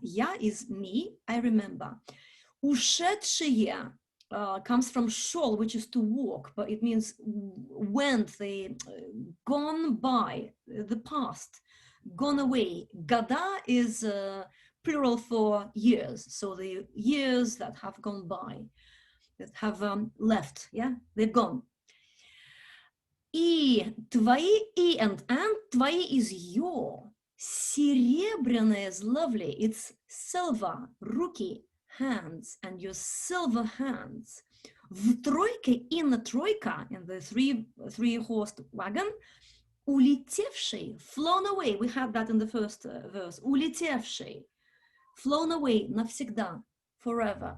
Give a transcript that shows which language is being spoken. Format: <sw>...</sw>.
<ru>Я</ru> <en>is me, I remember.</en> <ru>Ушедшие</ru> <en>comes from shol, which is to walk, but it means went, they gone by, the past, gone away.</en> <ru>Года</ru> <en>is plural for years, so the years that have gone by, that have left, yeah, they're gone.</en> <ru>И твои, и</ru> <en>and</en> <ru>твои</ru> <en>is your.</en> <ru>Серебряное</ru> <en>is lovely, it's silver,</en> <ru>руки,</ru> <en>hands, and your silver hands.</en> <ru>В тройке,</ru> <en>in the</en> <ru>тройка,</ru> <en>in the three-horse wagon,</en> <ru>улетевший,</ru> <en>flown away, we had that in the first verse, улетевший, flown away,</en> <ru>навсегда,</ru> <en>forever.</en>